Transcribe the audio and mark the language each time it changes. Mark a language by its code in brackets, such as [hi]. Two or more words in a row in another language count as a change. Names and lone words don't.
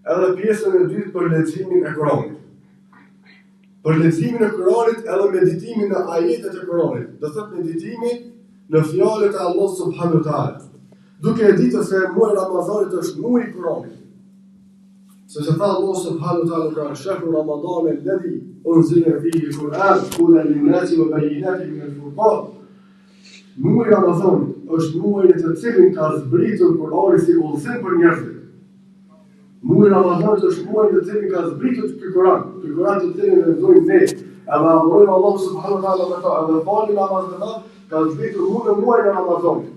[sq] edhe pjesën e dytë për leximin e Kuranit. Për leximin e Kuranit edhe meditimin në ajetet e Kuranit. Do thotë meditimi në fjalët e Allahut [ar] سبحانه وتعالى. [sq] Duke e ditur se muaji Ramazanit është muaji i Kuranit. Sepse tha [ar] الله سبحانه وتعالى كا شهر رمضان الذي أنزل فيه القرآن هدى للناس وبينات من الفرقان. [sq] Muaji Ramazanit është muaji në të cilin ka zbritur Kurani si udhëzim për njerëzit. Muaji Ramazanit është muaji në të cilin ka zbritur ky Kur'an të cilin e lexojmë ne. Edhe adhurojmë Allah [ar] سبحانه وتعالى [sq] me ta, edhe falim namazet ka zbritur në muajin e Ramazanit.